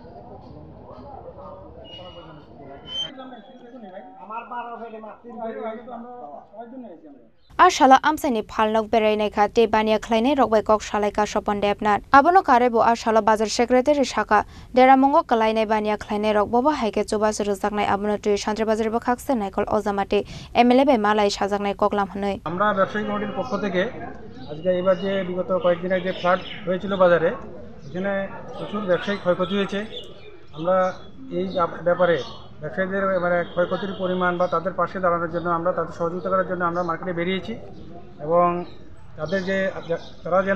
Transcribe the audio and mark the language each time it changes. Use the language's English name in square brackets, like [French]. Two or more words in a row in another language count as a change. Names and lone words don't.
[Kok Borok] Ashala amsaini phalnok berai khate bania khlainai rok bai kok salaika Shobon Debnath abono karebo ashala bazar secretary shaka dera mungo kalainai bania khlainai rok bobo haike chuba surujangnai abono tui santri bazar bkhakse naikol ozamate MLA bai malai sajaknai koklam hanoi [Bangla] আমরা ব্যবসায়ী কমিটির পক্ষ থেকে আজকে এবার যে বিগত কয়েকদিন আগে যে ফ্লাড হয়েছিল বাজারে এখানে প্রচুর ব্যবসায়িক ক্ষয়ক্ষতি হয়েছে আমরা এই ব্যাপারে ব্যবসায়ীদের মানে ক্ষয়ক্ষতির পরিমাণ বা তাদের পাশে দাঁড়ানোর জন্য আমরা তাদের সহযোগিতা করার জন্য আমরা মার্কেটে বেরিয়েছি এবং তাদের যে তারা যেন